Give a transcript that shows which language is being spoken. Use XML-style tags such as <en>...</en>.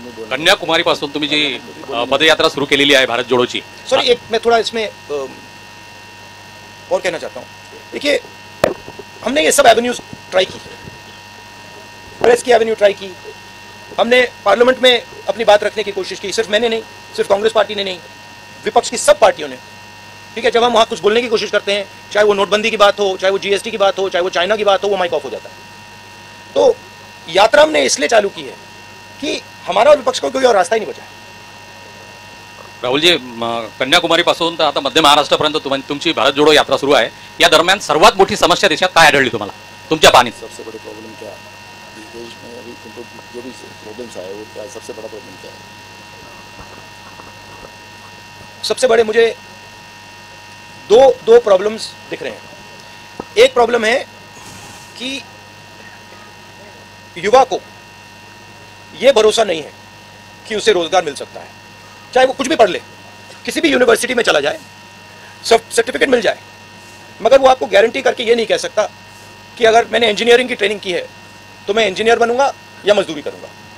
<mr>कन्याकुमारी पासून तुम्ही जी पदयात्रा सुरू केलेली आहे भारत जोडोची,</mr> <hi>सॉरी, एक मैं थोड़ा इसमें और कहना चाहता हूँ। देखिए, हमने ये सब एवेन्यूज ट्राई की, प्रेस की एवेन्यू ट्राई की, हमने पार्लियामेंट में अपनी बात रखने की कोशिश की। सिर्फ मैंने नहीं, सिर्फ कांग्रेस पार्टी ने नहीं, विपक्ष की सब पार्टियों ने। ठीक है, जब हम वहाँ कुछ बोलने की कोशिश करते हैं, चाहे वो नोटबंदी की बात हो, चाहे वो जीएसटी की बात हो, चाहे वो चाइना की बात हो, वो माइक ऑफ हो जाता है। तो यात्रा हमने इसलिए चालू की है कि हमारा और विपक्ष को कोई और रास्ता ही नहीं बचा है।</hi> <mr>राहुलजी, कन्याकुमारीपासून तर आता मध्य महाराष्ट्रापर्यंत तुमची भारत जोडो यात्रा सुरू आहे. या दरम्यान सर्वात मोठी समस्या देशात काय आढळली तुम्हाला तुमच्या पाहणीत?</mr> <hi>सबसे बड़ी प्रॉब्लम क्या है इस देश में अभी तुमको जो भी प्रॉब्लम्स आए वो क्या सबसे बड़ा प्रॉब्लम क्या है? सबसे बड़े मुझे दो प्रॉब्लम्स दिख रहे हैं। एक प्रॉब्लम है कि युवा को यह भरोसा नहीं है कि उसे रोजगार मिल सकता है, चाहे वो कुछ भी पढ़ ले, किसी भी यूनिवर्सिटी में चला जाए, सर्टिफिकेट मिल जाए, मगर वो आपको गारंटी करके ये नहीं कह सकता कि अगर मैंने इंजीनियरिंग की ट्रेनिंग की है तो मैं इंजीनियर बनूंगा या मजदूरी करूंगा।</hi>